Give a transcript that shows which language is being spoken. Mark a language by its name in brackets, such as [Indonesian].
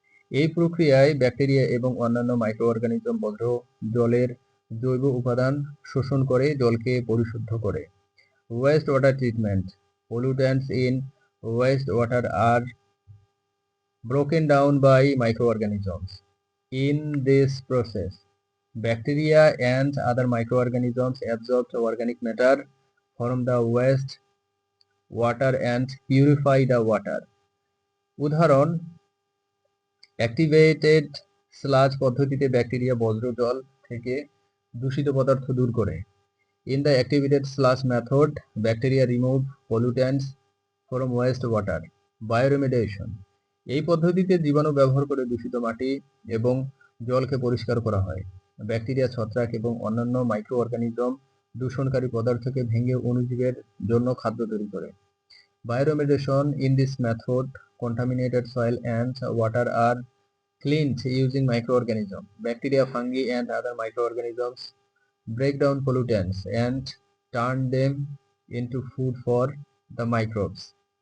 [Bangla] এই প্রক্রিয়ায় ব্যাকটেরিয়া এবং অন্যান্য মাইক্রোঅর্গানিজম বজ্র জলের জৈব উপাদান শোষণ করে জলকে পরিশুদ্ধ করে। [English] Waste water treatment. Pollutants in wastewater are broken down by microorganisms. In this process, bacteria and other microorganisms absorb organic matter from the waste water and purify the water. [Bangla] উদাহরণ: অ্যাক্টিভেটেড স্লাজ পদ্ধতিতে bacteria বজ্র জল থেকে দূষিত পদার্থ দূর করে। [English] In the activated sludge method, bacteria remove pollutants from wastewater. Bioremediation. [Bangla] এই পদ্ধতিতে জীবাণু ব্যবহার করে দূষিত মাটি এবং জলকে পরিষ্কার করা হয়। ব্যাকটেরিয়া, ছত্রাক এবং অন্যান্য মাইক্রোঅর্গানিজম দূষণকারী পদার্থকে ভেঙে অণুজীবের জন্য খাদ্য তৈরি করে। [English] Bioremediation. In this method, contaminated soil and water are cleaned using microorganisms. Bacteria, fungi, and other microorganisms break down pollutants and turn them into food for the microbes.